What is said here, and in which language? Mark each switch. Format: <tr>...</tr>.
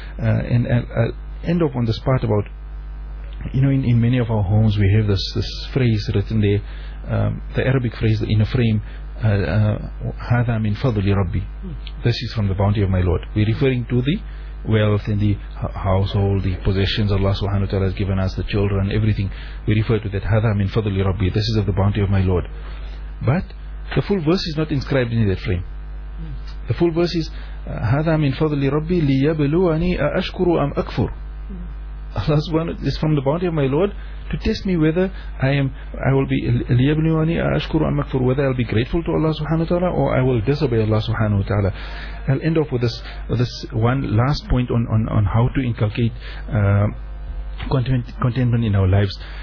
<en>And I'll end up on this part about, you know, in many of our homes we have this phrase written there, the Arabic phrase in a frame,</en> <ar>هَذَا مِنْ فَضْلِ رَبِّي,</ar> <en>this is from the bounty of my Lord. We're referring to the wealth and the household, the possessions Allah subhanahu wa ta'ala has given us, the children, everything. We refer to that,</en> <ar>هَذَا مِنْ فَضْلِ رَبِّي,</ar> <en>this is of the bounty of my Lord. But the full verse is not inscribed in that frame. The full verse is</en> <ar>هذا من فضل ربي ليبلوني أشكر أم أكفر.</ar> <en>Allah subhanahu wa ta'ala is from the bounty of my Lord to test me whether I will be</en> <ar>ليبلوني أشكر أم أكفر,</ar> <en>whether I'll be grateful to Allah subhanahu wa ta'ala or I will disobey Allah subhanahu wa ta'ala. I'll end off with this one last point on how to inculcate contentment in our lives.</en>